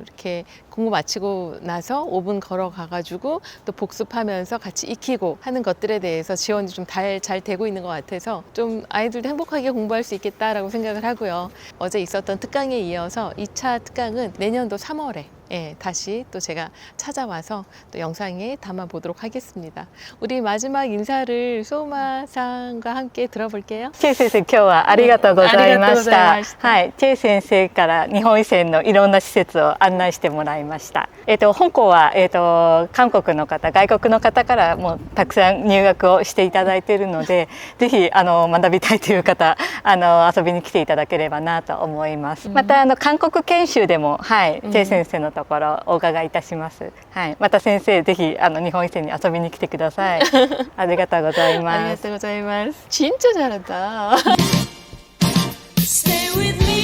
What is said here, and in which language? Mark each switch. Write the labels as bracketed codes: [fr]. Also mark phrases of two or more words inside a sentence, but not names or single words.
[ko] 이렇게 공부 마치고 나서 5분 걸어가가지고 또 복습하면서 같이 익히고 하는 것들에 대해서 지원이 좀 잘 되고 있는 것 같아서 좀 아이들도 행복하게 공부할 수 있겠다라고 생각을 하고요. 어제 있었던 특강에 이어서 2차 특강은 내년도 3월에 다시 또 제가 찾아와서 또 영상에 담아보도록 하겠습니다. 우리 마지막 인사를 소마상과 함께 들어볼게요. [ja] チェイ先生、今日はありがとうございまありがとうごした。ざいましたはい、チェイ先生から日本医専のいろんな施設を案内してもらいました。本校は韓国の方、外国の方からもたくさん入学をしていただいているので、ぜひ学びたいという方、遊びに来ていただければなと思います。また韓国研修でも、はい、チェイ先生のとところをお伺いいたします。はい、また先生ぜひ日本医専に遊びに来てください。ありがとうございあります。がとうございます。 [ko] 진짜 잘한다. [en] Stay with me.